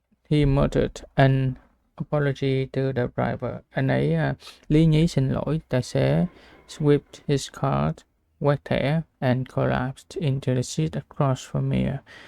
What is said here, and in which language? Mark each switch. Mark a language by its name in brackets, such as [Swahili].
[English] He muttered an apology to the driver. [Vietnamese] Anh ấy lý nhí xin lỗi tài xế. [English] Swept his card, [Vietnamese] quét thẻ, [English] and collapsed into the seat across from me.